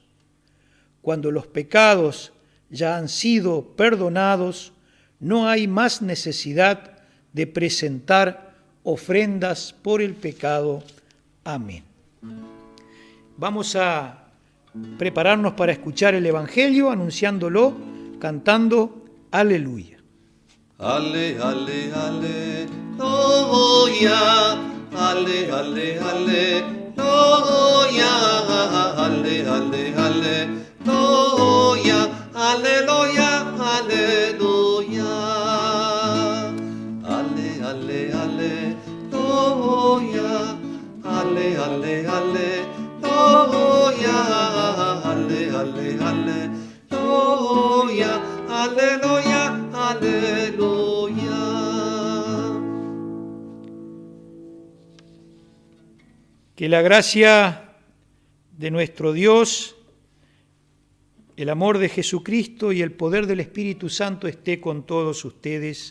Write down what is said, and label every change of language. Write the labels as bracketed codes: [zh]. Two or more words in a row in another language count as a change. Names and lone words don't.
[es] Cuando los pecados ya han sido perdonados, no hay más necesidad de presentar ofrendas por el pecado. Amén. Vamos a prepararnos para escuchar el Evangelio, anunciándolo, cantando Aleluya. Ale, ale, aleluya, ale, ale, aleluya, ale, ale, aleluya, aleluya, aleluya, ale, ale, aleluya, ale, ale, aleluya, ale, ale, aleluya. aleluya, aleluya. Que la gracia de nuestro Dios, el amor de Jesucristo y el poder del Espíritu Santo esté con todos ustedes.